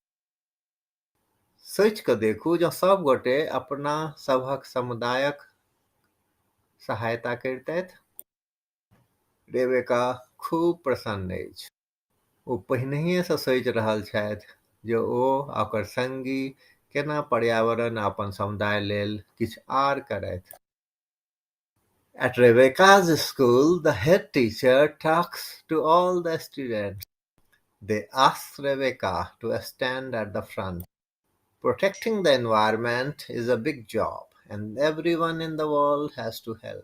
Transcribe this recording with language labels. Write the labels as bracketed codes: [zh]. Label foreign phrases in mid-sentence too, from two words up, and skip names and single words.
[mai] सोचि कऽ देखू जँ सभ गोटे अपना सभक समुदायक सहायता करितथि। रेबेका खूब प्रसन्न अछि। ओ पहिनहिएसँ सोचि रहल छथि जे ओ आ ओकर संगी केना पर्यावरण आ अपन समुदाय लेल किछु आर करथि। [en] At Rebecca's school, the head teacher talks to all the students. They ask Rebecca to stand at the front. Protecting the environment is a big job, and everyone in the world has to help.